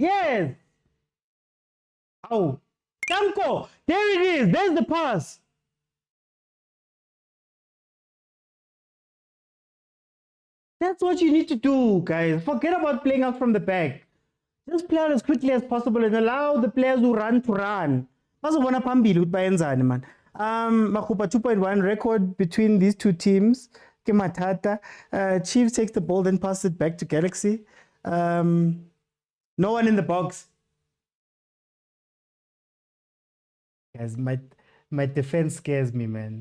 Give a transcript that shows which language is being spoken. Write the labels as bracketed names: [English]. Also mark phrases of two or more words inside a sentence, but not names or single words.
[English] Yes. Oh, Tamko, there it is. There's the pass. That's what you need to do, guys. Forget about playing out from the back. Just play out as quickly as possible and allow the players who run to run. [North Ndebele] Bazobona phambili ukuthi bayenzani man. [English] Makupa 2.1 record between these two teams. Matata. Chiefs takes the ball, then passes it back to Galaxy. No one in the box. Guys, my defense scares me, man.